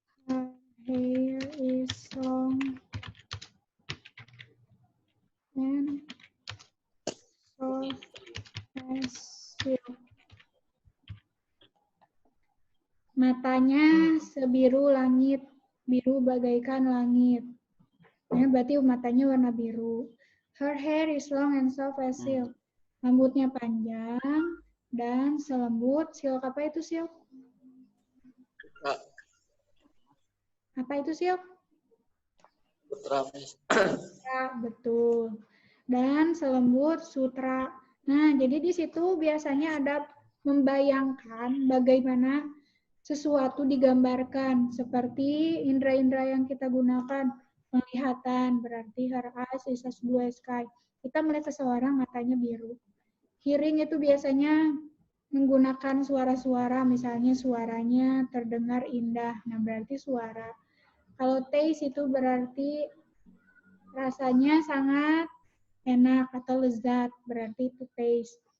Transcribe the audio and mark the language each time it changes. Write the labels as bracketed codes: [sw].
[en] Her hair is long and soft as silk. [id] Matanya sebiru langit, biru bagaikan langit. Ya, berarti matanya warna biru. [en] Her hair is long and soft as silk. [id] Rambutnya panjang dan selembut. Silk apa itu silk? Apa itu silk? Sutra Miss. Ya, betul. Dan selembut sutra. Nah, jadi di situ biasanya ada membayangkan bagaimana sesuatu digambarkan seperti indera-indera yang kita gunakan. Penglihatan berarti [en] her eyes is as blue as sky. [id] Kita melihat seseorang matanya biru. Hearing itu biasanya menggunakan suara-suara, misalnya suaranya terdengar indah. Nah, berarti suara. Kalau taste itu berarti rasanya sangat enak atau lezat, berarti itu taste.